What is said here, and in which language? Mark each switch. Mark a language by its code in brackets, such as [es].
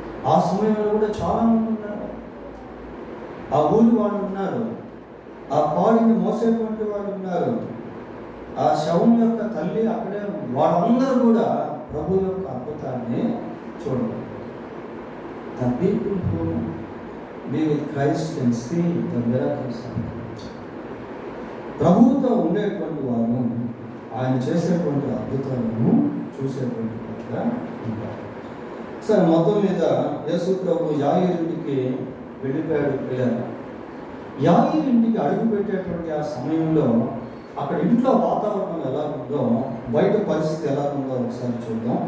[te] ఆ సమయంలో కూడా చాలామంది ఉన్నారు. ఆ ఊరి వాళ్ళు ఉన్నారు, ఆ పాడిని మోసేటువంటి వాళ్ళు ఉన్నారు, ఆ శవం యొక్క తల్లి అక్కడే. వాళ్ళందరూ కూడా ప్రభు యొక్క అద్భుతాన్ని చూడరు. [en] The people who be with Christ can see the miracles. [te] ప్రభువుతో ఉండేటువంటి వారు ఆయన చేసేటువంటి అద్భుతాలను చూసేటువంటి వారుగా ఉంటారు. సరే, మొత్తం మీద యేసు ప్రభు యాయీరు ఇంటికి వెళ్ళిపోయాడు. పిల్లలు, యాయీరు ఇంటికి అడుగు పెట్టేటువంటి ఆ సమయంలో అక్కడ ఇంట్లో వాతావరణం ఎలా ఉందో, బయట పరిస్థితి ఎలా ఉందో ఒకసారి చూద్దాం.